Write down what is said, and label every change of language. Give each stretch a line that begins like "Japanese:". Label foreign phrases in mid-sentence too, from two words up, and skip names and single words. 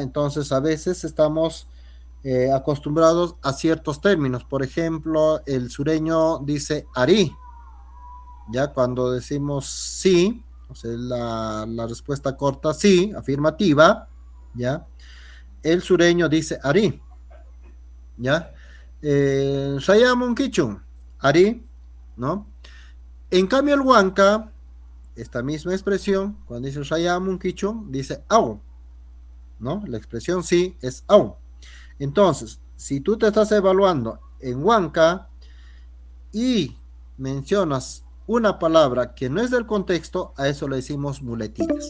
Spanish: Entonces, a veces estamos acostumbrados a ciertos términos. Por ejemplo, el sureño dice ari, ¿ya? Cuando decimos sí, o sea, la respuesta corta sí, afirmativa, ¿ya? El sureño dice ari, ¿ya?
Quechua: Shayamun Kichun, Ari,
Spanish: ¿no? En cambio, el Huanca, esta misma expresión, cuando dice
Quechua: Shayamun Kichun,
Spanish: dice au, ¿no? La expresión sí es au. Entonces, si tú te estás evaluando en Huanca y mencionas una palabra que no es del contexto, a eso le decimos muletillas.